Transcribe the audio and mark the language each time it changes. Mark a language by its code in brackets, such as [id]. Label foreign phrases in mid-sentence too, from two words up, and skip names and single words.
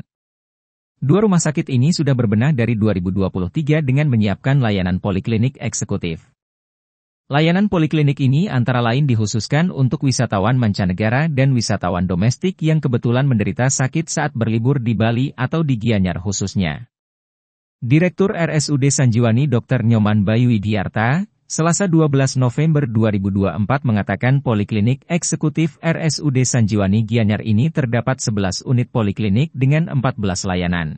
[id] 2 rumah sakit ini sudah berbenah dari 2023 dengan menyiapkan layanan poliklinik eksekutif. Layanan poliklinik ini antara lain dikhususkan untuk wisatawan mancanegara dan wisatawan domestik yang kebetulan menderita sakit saat berlibur di Bali atau di Gianyar khususnya. Direktur RSUD Sanjiwani Dr. Nyoman Bayu Widiarta, Selasa 12 November 2024 mengatakan poliklinik eksekutif RSUD Sanjiwani Gianyar ini terdapat 11 unit poliklinik dengan 14 layanan.